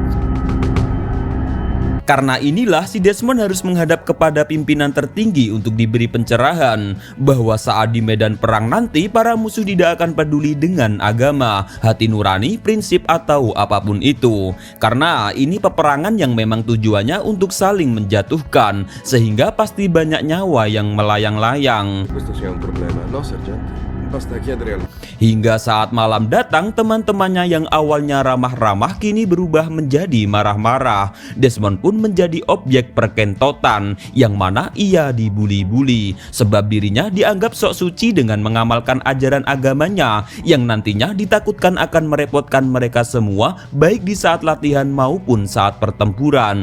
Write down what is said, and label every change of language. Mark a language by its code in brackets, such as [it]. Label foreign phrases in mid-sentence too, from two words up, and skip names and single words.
[id] Karena inilah si Desmond harus menghadap kepada pimpinan tertinggi untuk diberi pencerahan bahwa saat di medan perang nanti para musuh tidak akan peduli dengan agama, hati nurani, prinsip atau apapun itu. Karena ini peperangan yang memang tujuannya untuk saling menjatuhkan, sehingga pasti banyak nyawa yang melayang-layang. [it] Questo sia un problema. No, sergente. Basta chiedere al... [id] Hingga saat malam datang, teman-temannya yang awalnya ramah-ramah kini berubah menjadi marah-marah. Desmond pun menjadi objek perkentotan, yang mana ia dibuli-buli sebab dirinya dianggap sok suci dengan mengamalkan ajaran agamanya yang nantinya ditakutkan akan merepotkan mereka semua baik di saat latihan maupun saat pertempuran.